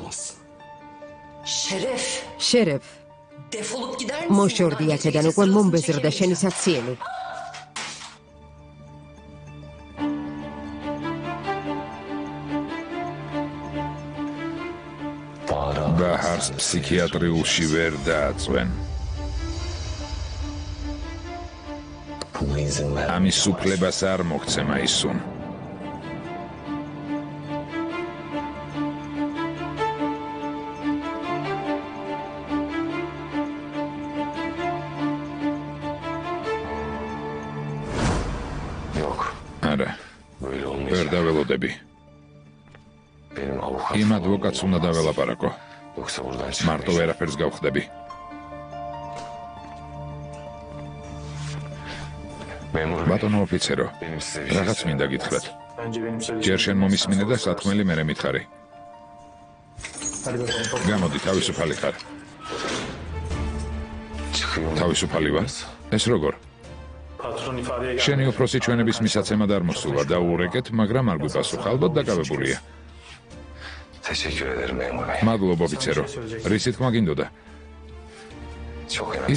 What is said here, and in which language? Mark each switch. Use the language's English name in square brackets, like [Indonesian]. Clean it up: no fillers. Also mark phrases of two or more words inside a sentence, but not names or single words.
[Turkish] Şeref. შერეფ, Defolup gider misin? [Georgian] მოშორდი აქედან, უკვე მომბეზრდა შენი საქციელი. ბაჰარს ფსიქიატრიულში ვერ დააწვენ. [Turkish] Buna izin ver. [Georgian] ამის უფლებას არ მოგცემ აისუნ. [Turkish] Yok. [Georgian] არა, [Turkish] Böyle [Georgian] ვერ [Turkish] olmayacak. [Georgian] დაველოდები. [Turkish] Benim avukat. [Georgian] იმ ადვოკატს უნდა დაველაპარაკო. [Turkish] Yoksa buradan [Georgian] მარტო [Turkish] çıkamayacağım. [Georgian] ვერაფერს გავხდები. [Turkish] Memur bey. [Georgian] ბატონო ოფიცერო, [Turkish] Benim size bir şey [Georgian] რაღაც [Turkish] söylemem [Georgian] მინდა [Turkish] lazım. [Georgian] გითხრათ. [Turkish] Önce benim söyleyeceğim. [Georgian] ჯერ შენ მომისმინე და სათქმელი მერე მითხარი. [Turkish] Hadi bakalım. [Georgian] გამოდი, თავისუფალი ხარ. [Turkish] Çıkıyorum. [Georgian] თავისუფალი ვარ. ეს როგორ? [Turkish] Patron ifadeye geldi. [Georgian] შენი უფროსი ჩვენების მისაცემად არ მოსულა და ურეკეთ, მაგრამ არ გვიპასუხა, ალბათ დაკავებულია. [Turkish] Teşekkür ederim memur bey. [Georgian] მადლობა ოფიცერო. რისი თქმა გინდოდა? [Turkish] Çok önemli.